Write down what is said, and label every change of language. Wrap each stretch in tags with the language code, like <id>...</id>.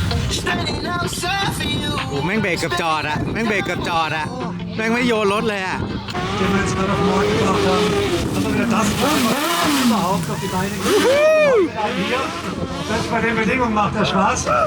<en>Standing outside for you.</en> <th>โอ้แม่งเบรกกับจอดอะแม่งเบรกกับจอดอะแม่งไม่โยนรถเลยอะ</th> <de>Den wir jetzt gerade auf den Markt gebracht haben, dass wir wieder das überhaupt auf die Beine hier. Selbst bei den Bedingungen macht das Spaß.</de>